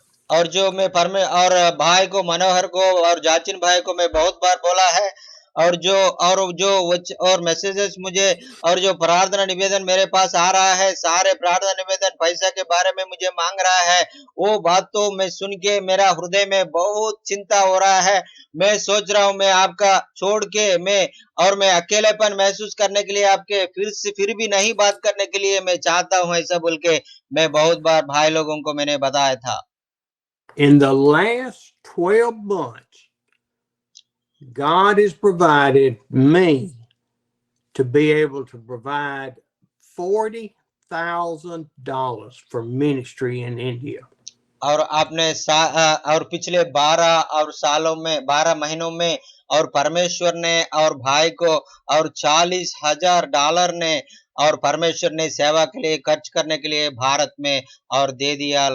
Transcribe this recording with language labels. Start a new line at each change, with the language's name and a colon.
Hindi: और जो मैं और भाई को मनोहर को और जाचिन भाई को मैं बहुत बार बोला है। और जो मैसेजेस मुझे और जो प्रार्थना निवेदन मेरे पास आ रहा है, सारे प्रार्थना निवेदन पैसा के बारे में मुझे मांग रहा है, वो बात तो मैं सुन के मेरा हृदय में बहुत चिंता हो रहा है। मैं सोच रहा हूँ मैं आपका छोड़ के मैं अकेलेपन महसूस करने के लिए आपके फिर भी नहीं बात करने के लिए मैं चाहता हूँ, ऐसा बोल के मैं बहुत बार भाई लोगों को मैंने बताया था।
English: In the last 12 months, God has provided me to be able to provide $40,000 for ministry in India.
Hindi: और आपने और पिछले 12 महीनों में और परमेश्वर ने और भाई को और $40,000 ने और परमेश्वर ने सेवा के लिए खर्च करने के लिए भारत में और दे दिया।